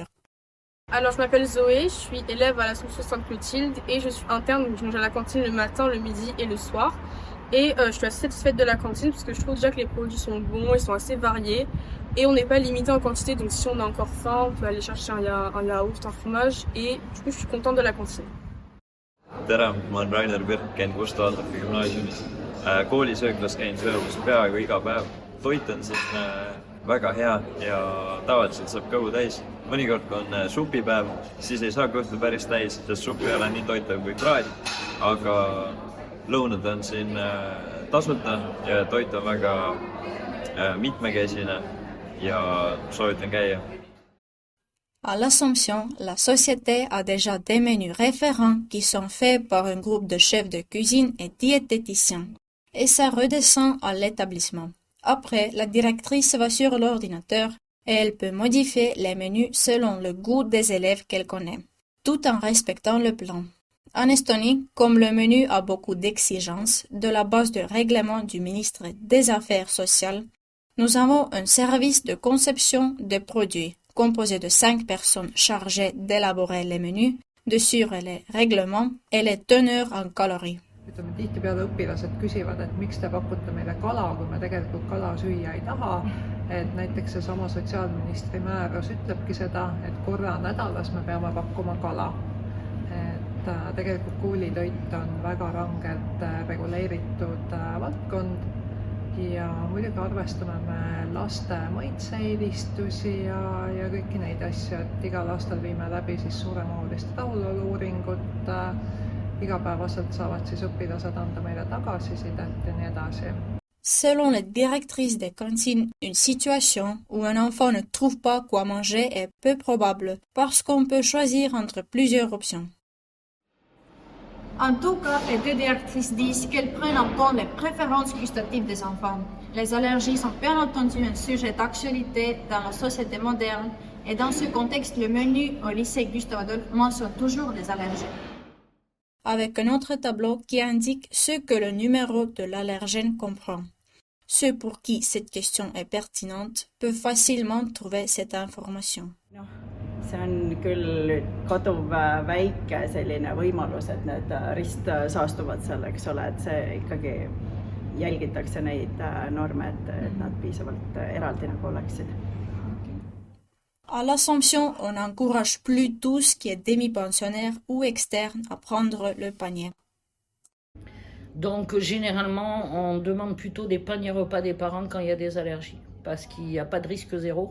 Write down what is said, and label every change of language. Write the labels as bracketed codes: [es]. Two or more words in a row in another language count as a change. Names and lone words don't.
[fr] Alors, je m'appelle Zoé, je suis élève à l'Assomption Sainte-Clotilde et je suis interne, donc je mange à la cantine le matin, le midi et le soir. Et je suis assez satisfaite de la cantine parce que je trouve déjà que les produits sont bons, ils sont assez variés et on n'est pas limité en quantité, donc si on a encore faim, on peut aller chercher un yaourt, un fromage et du coup, je suis contente de la cantine. [et] Tere, ma olen Rainer Birk, käin Gustav Adolfi gümnaasiumis. Koolisööklas käin söömas peaaegu iga päev. Toit on siin väga hea ja tavaliselt saab kõhu täis. Mõnikord kui on supipäev, siis ei saa kõhtu päris täis, sest supp ei ole nii toitav kui praad. Aga lõunad on siin tasuta ja toit on väga mitmekesine ja soovitan käia. [fr] À l'Assomption, la société a déjà des menus référents qui sont faits par un groupe de chefs de cuisine et diététiciens. Et ça redescend à l'établissement. Après, la directrice va sur l'ordinateur et elle peut modifier les menus selon le goût des élèves qu'elle connaît, tout en respectant le plan. En Estonie, comme le menu a beaucoup d'exigences de la base de règlement du ministre des Affaires sociales, nous avons un service de conception des produits composé de 5 personnes chargées d'élaborer les menus, de suivre les règlements et les teneurs en calories. [et] Ütleme, tihtipeale õpilased küsivad, et miks te pakute meile kala, kui me tegelikult kala süüa ei taha. Et näiteks see sama sotsiaalministri määrus ütlebki seda, et korra nädalas me peame pakkuma kala. Et tegelikult koolitoit on väga rangelt reguleeritud valdkond ja muidugi arvestame me laste maitseeelistusi ja kõiki neid asju, et igal aastal viime läbi siis suuremahulist rahulolu-uuringut. Igapäevaselt saavad siis õpilased anda meile tagasisidet ja nii edasi. [fr] Selon les directrices des cantines, une situation où un enfant ne trouve pas quoi manger est peu probable parce qu'on peut choisir entre plusieurs options. En tout cas, les deux directrices disent qu'elles prennent en compte les préférences gustatives des enfants. Les allergies sont bien entendu un sujet d'actualité dans la société moderne et dans ce contexte, le menu au lycée Gustave Adolphe mentionne toujours les allergies. Avec un autre tableau qui indique ce que le numéro de l'allergène comprend. Ceux pour qui cette question est pertinente peuvent facilement trouver cette information. [et] See on küll kaduv väike selline võimalus, et need ristsaastuvad seal, eks ole, et see ikkagi jälgitakse neid norme, et nad piisavalt eraldi nagu oleksid. [fr] À l'Assomption, on n'encourage plus tous qui est demi-pensionnaire ou externe à prendre le panier. Donc généralement, on demande plutôt des paniers repas des parents quand il y a des allergies, parce qu'il n'y a pas de risque zéro.